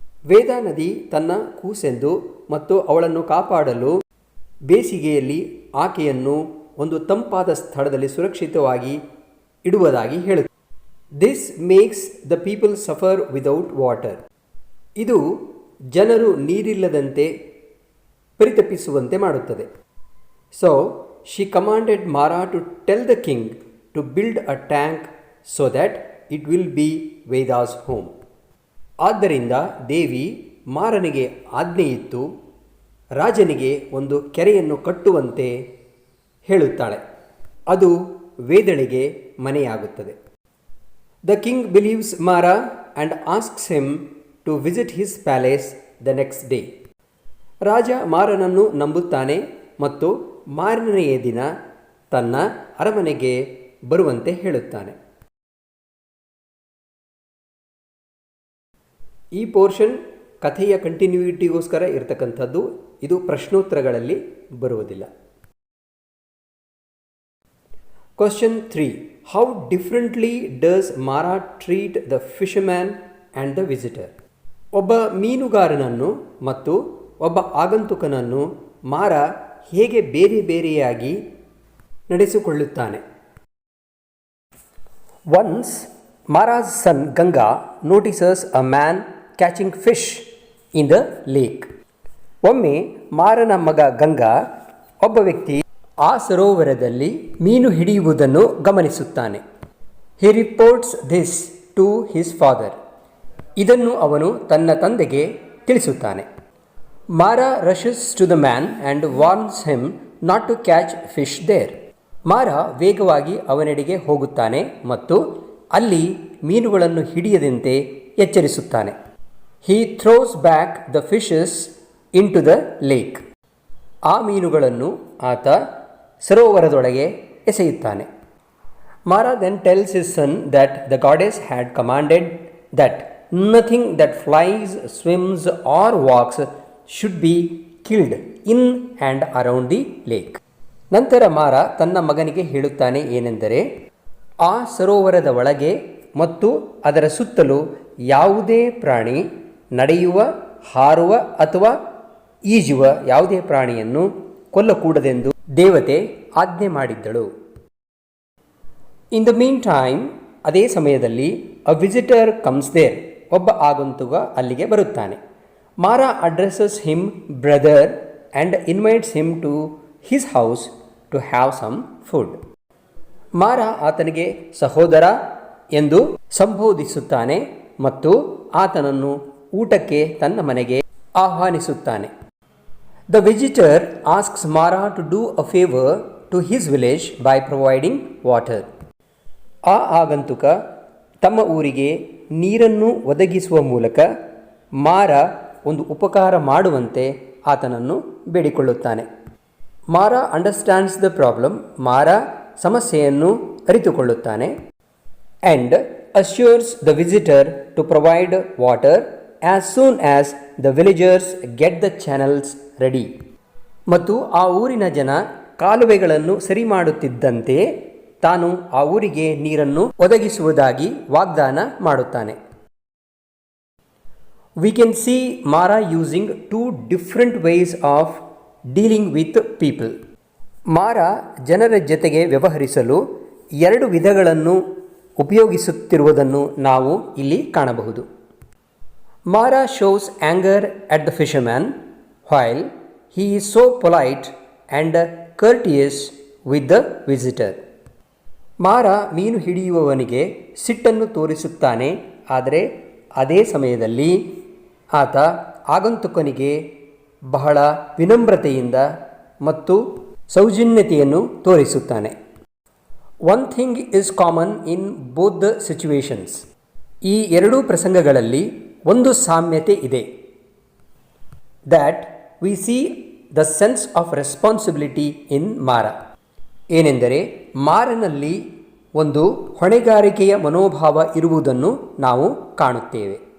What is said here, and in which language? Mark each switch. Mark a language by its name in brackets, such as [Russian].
[Kannada] ವೇದ ನದಿ ತನ್ನ ಕೂಸೆಂದು ಮತ್ತು ಅವಳನ್ನು ಕಾಪಾಡಲು ಬೇಸಿಗೆಯಲ್ಲಿ ಆಕೆಯನ್ನು ಒಂದು ತಂಪಾದ ಸ್ಥಳದಲ್ಲಿ ಸುರಕ್ಷಿತವಾಗಿ ಇಡುವುದಾಗಿ ಹೇಳುತ್ತೆ. [English] This makes the people suffer without water. [Kannada] ಇದು ಜನರು ನೀರಿಲ್ಲದಂತೆ ಪರಿತಪಿಸುವಂತೆ ಮಾಡುತ್ತದೆ. [English] So she commanded Mara to tell the king to to build a tank so that it will be Veda's home. [Kannada] ಆದ್ದರಿಂದ ದೇವಿ ಮಾರನಿಗೆ ಆಜ್ಞೆಯಿತ್ತು ರಾಜನಿಗೆ ಒಂದು ಕೆರೆಯನ್ನು ಕಟ್ಟುವಂತೆ ಹೇಳುತ್ತಾಳೆ, ಅದು ವೇದಳಿಗೆ ಮನೆಯಾಗುತ್ತದೆ. [English] The king believes Mara and asks him to visit his palace the next day. [Kannada] ರಾಜ ಮಾರನನ್ನು ನಂಬುತ್ತಾನೆ ಮತ್ತು ಮಾರನೆಯ ದಿನ ತನ್ನ ಅರಮನೆಗೆ ಬರುವಂತೆ ಹೇಳುತ್ತಾನೆ. ಈ ಪೋರ್ಷನ್ ಕಥೆಯ ಕಂಟಿನ್ಯೂಟಿಗೋಸ್ಕರ ಇರತಕ್ಕಂಥದ್ದು, ಇದು ಪ್ರಶ್ನೋತ್ತರಗಳಲ್ಲಿ ಬರುವುದಿಲ್ಲ. [English] Question 3. How differently does Mara treat the fisherman and the visitor? [Kannada] ಒಬ್ಬ ಮೀನುಗಾರನನ್ನು ಮತ್ತು ಒಬ್ಬ ಆಗಂತುಕನನ್ನು ಮಾರ ಹೇಗೆ ಬೇರೆ ಬೇರೆಯಾಗಿ ನಡೆಸಿಕೊಳ್ಳುತ್ತಾನೆ. [English] Once Mara's son Ganga notices a man catching fish in the lake. [Kannada] ಒಮ್ಮೆ ಮಾರನ ಮಗ ಗಂಗಾ ಒಬ್ಬ ವ್ಯಕ್ತಿ ಆ ಸರೋವರದಲ್ಲಿ ಮೀನು ಹಿಡಿಯುವುದನ್ನು ಗಮನಿಸುತ್ತಾನೆ. [English] He reports this to his father. [Kannada] ಇದನ್ನು ಅವನು ತನ್ನ ತಂದೆಗೆ ತಿಳಿಸುತ್ತಾನೆ. [English] Mara rushes to the man and warns him not to catch fish there. [Kannada] ಮಾರ ವೇಗವಾಗಿ ಅವನೆಡೆಗೆ ಹೋಗುತ್ತಾನೆ ಮತ್ತು ಅಲ್ಲಿ ಮೀನುಗಳನ್ನು ಹಿಡಿಯದಂತೆ ಎಚ್ಚರಿಸುತ್ತಾನೆ. [English] He throws back the fishes into the lake. [Kannada] ಆ ಮೀನುಗಳನ್ನು ಆತ ಸರೋವರದೊಳಗೆ ಎಸೆಯುತ್ತಾನೆ. [English] Mara then tells his son that the goddess had commanded that nothing that flies, swims or walks should be killed in and around the lake. [Kannada] ನಂತರ ಮಾರ ತನ್ನ ಮಗನಿಗೆ ಹೇಳುತ್ತಾನೆ ಏನೆಂದರೆ, ಆ ಸರೋವರದ ಒಳಗೆ ಮತ್ತು ಅದರ ಸುತ್ತಲೂ ಯಾವುದೇ ಪ್ರಾಣಿ, ನಡೆಯುವ, ಹಾರುವ ಅಥವಾ ಈಜುವ ಯಾವುದೇ ಪ್ರಾಣಿಯನ್ನು ಕೊಲ್ಲಕೂಡದೆಂದು ದೇವತೆ ಆಜ್ಞೆ ಮಾಡಿದ್ದಳು. [English] in the meantime, [Kannada] ಅದೇ ಸಮಯದಲ್ಲಿ [English] A visitor comes there. [Kannada] ಒಬ್ಬ ಆಗಂತುಕ ಅಲ್ಲಿಗೆ ಬರುತ್ತಾನೆ. [English] Mara addresses him brother and invites him to his house to have some food. [Kannada] ಮಾರ ಆತನಿಗೆ ಸಹೋದರ ಎಂದು ಸಂಬೋಧಿಸುತ್ತಾನೆ ಮತ್ತು ಆತನನ್ನು ಊಟಕ್ಕೆ ತನ್ನ ಮನೆಗೆ ಆಹ್ವಾನಿಸುತ್ತಾನೆ. [English] The visitor asks Mara to do a favor to his village by providing water. [Kannada] ಆ ಆಗಂತುಕ ತಮ್ಮ ಊರಿಗೆ ನೀರನ್ನು ಒದಗಿಸುವ ಮೂಲಕ ಮಾರ ಒಂದು ಉಪಕಾರ ಮಾಡುವಂತೆ ಆತನನ್ನು ಬೇಡಿಕೊಳ್ಳುತ್ತಾನೆ. [English] Mara understands the problem. [Kannada] ಮಾರ ಸಮಸ್ಯೆಯನ್ನು ಅರಿತುಕೊಳ್ಳುತ್ತಾನೆ. [English] And assures the visitor to provide water as soon as the villagers get the channels ready. [Kannada] ಮತ್ತು ಆ ಊರಿನ ಜನ ಕಾಲುವೆಗಳನ್ನು ಸರಿ ಮಾಡುತ್ತಿದ್ದಂತೆ ತಾನು ಆ ಊರಿಗೆ ನೀರನ್ನು ಒದಗಿಸುವುದಾಗಿ ವಾಗ್ದಾನ ಮಾಡುತ್ತಾನೆ. [English] We can see Mara using two different ways of dealing with people. [Kannada] ಮಾರ ಜನರ ಜೊತೆಗೆ ವ್ಯವಹರಿಸಲು ಎರಡು ವಿಧಗಳನ್ನು ಉಪಯೋಗಿಸುತ್ತಿರುವುದನ್ನು ನಾವು ಇಲ್ಲಿ ಕಾಣಬಹುದು. [English] Mara shows anger at the fisherman while he is so polite and courteous with the visitor. [Kannada] ಮಾರ ಮೀನು ಹಿಡಿಯುವವನಿಗೆ ಸಿಟ್ಟನ್ನು ತೋರಿಸುತ್ತಾನೆ, ಆದರೆ ಅದೇ ಸಮಯದಲ್ಲಿ ಆತ ಆಗಂತುಕನಿಗೆ ಬಹಳ ವಿನಮ್ರತೆಯಿಂದ ಮತ್ತು ಸೌಜನ್ಯತೆಯನ್ನು ತೋರಿಸುತ್ತಾನೆ. [English] One thing is common in both the situations. [Kannada] ಈ ಎರಡೂ ಪ್ರಸಂಗಗಳಲ್ಲಿ ಒಂದು ಸಾಮ್ಯತೆ ಇದೆ. [English] That we see the sense of responsibility in Mara. [Kannada] ಏನೆಂದರೆ ಮಾರನಲ್ಲಿ ಒಂದು ಹೊಣೆಗಾರಿಕೆಯ ಮನೋಭಾವ ಇರುವುದನ್ನು ನಾವು ಕಾಣುತ್ತೇವೆ.